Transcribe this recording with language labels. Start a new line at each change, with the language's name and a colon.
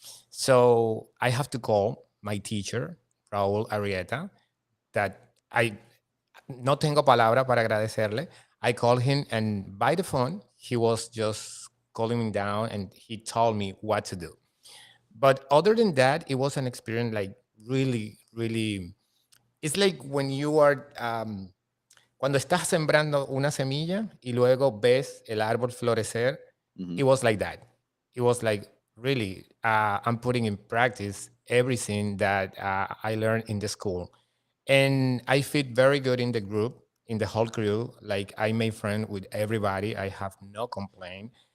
English: So I have to call my teacher, Raúl Arrieta, that I
Spanish: no tengo palabra para agradecerle.
English: I called him, and by the phone, he was just calling me down and he told me what to do. But other than that, it was an experience like really, really. It's like when you are,
Spanish: cuando estás sembrando una semilla y luego ves el árbol florecer.
English: It was like that. It was like, really, I'm putting in practice everything that I learned in the school. And I fit very good in the group, in the whole crew. Like, I made friends with everybody. I have no complaint.